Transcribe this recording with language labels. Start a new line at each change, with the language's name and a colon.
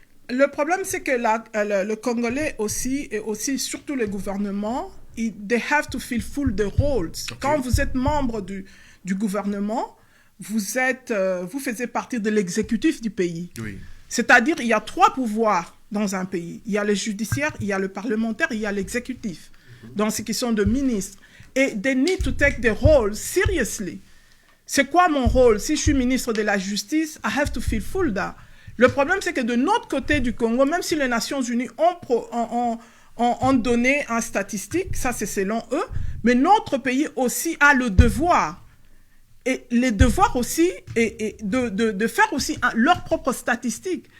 French: Le problème, c'est que le Congolais aussi, et aussi surtout le gouvernement,
English: they have to fulfill the roles.
French: Okay. Quand vous êtes membre du gouvernement, vous faisiez partie de l'exécutif du pays. Oui. C'est-à-dire, il y a 3 pouvoirs dans un pays. Il y a le judiciaire, il y a le parlementaire, il y a l'exécutif. Donc, ce qui sont de ministres.
English: Et they need to take the role seriously.
French: C'est quoi mon rôle? Si je suis ministre de la Justice,
English: I have to fulfill that.
French: Le problème, c'est que de notre côté du Congo, même si les Nations Unies ont donné un statistique, ça c'est selon eux, mais notre pays aussi a le devoir. Et les devoirs aussi, de faire aussi leurs propres statistiques.